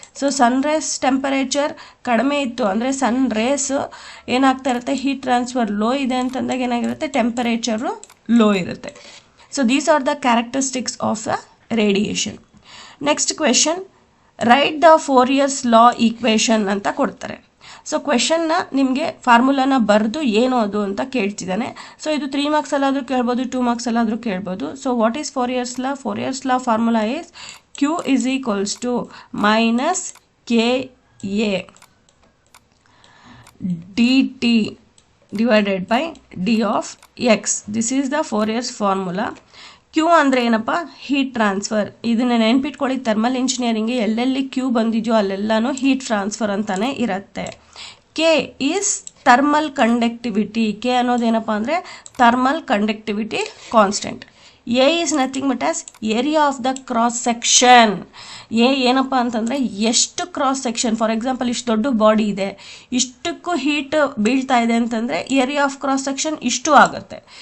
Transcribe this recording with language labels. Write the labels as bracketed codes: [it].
[kn] So sun rays temperature ಕಡಿಮೆ ಇತ್ತು ಅಂದರೆ ಸನ್ ರೇಸ್ ಏನಾಗ್ತಾ ಇರುತ್ತೆ, ಹೀಟ್ ಟ್ರಾನ್ಸ್ಫರ್ ಲೋ ಇದೆ ಅಂತಂದಾಗ ಏನಾಗಿರುತ್ತೆ, ಟೆಂಪರೇಚರು ಲೋ ಇರುತ್ತೆ. [en] So these are the characteristics of the radiation. Next question, write the Fourier's law equation [kn] ಅಂತ ಕೊಡ್ತಾರೆ. ಸೊ ಕ್ವೆಶನ್ನ ನಿಮಗೆ ಫಾರ್ಮುಲಾನ ಬರೆದು ಏನು ಅದು ಅಂತ ಕೇಳ್ತಿದ್ದಾನೆ. ಸೊ ಇದು 3 ಮಾರ್ಕ್ಸಲ್ಲಾದರೂ ಕೇಳ್ಬೋದು, 2 ಮಾರ್ಕ್ಸಲ್ಲಾದರೂ ಕೇಳ್ಬೋದು. [en] So what is Fourier's law? Fourier's law formula is Q is equals to minus KA dt divided by d of x. This is the Fourier's formula. [kn] Q ಅಂದರೆ ಏನಪ್ಪ? Heat transfer. ಇದನ್ನು ನೆನ್ಪಿಟ್ಕೊಳ್ಳಿ, ಥರ್ಮಲ್ ಇಂಜಿನಿಯರಿಂಗ್ಗೆ ಎಲ್ಲೆಲ್ಲಿ Q ಬಂದಿದೆಯೋ ಅಲ್ಲೆಲ್ಲನೂ ಹೀಟ್ ಟ್ರಾನ್ಸ್ಫರ್ ಅಂತಲೇ ಇರುತ್ತೆ. [en] K is thermal conductivity. [kn] K ಅನ್ನೋದೇನಪ್ಪ ಅಂದರೆ thermal conductivity constant. [en] A is nothing but as area of the cross section. [kn] A ಏನಪ್ಪ ಅಂತಂದರೆ ಎಷ್ಟು ಕ್ರಾಸ್ ಸೆಕ್ಷನ್, ಫಾರ್ ಎಕ್ಸಾಂಪಲ್ ಇಷ್ಟು ದೊಡ್ಡ ಬಾಡಿ ಇದೆ, ಇಷ್ಟಕ್ಕೂ ಹೀಟ್ ಬೀಳ್ತಾ ಇದೆ ಅಂತಂದರೆ ಏರಿಯಾ ಆಫ್ ಕ್ರಾಸ್ ಸೆಕ್ಷನ್ ಇಷ್ಟು ಆಗುತ್ತೆ.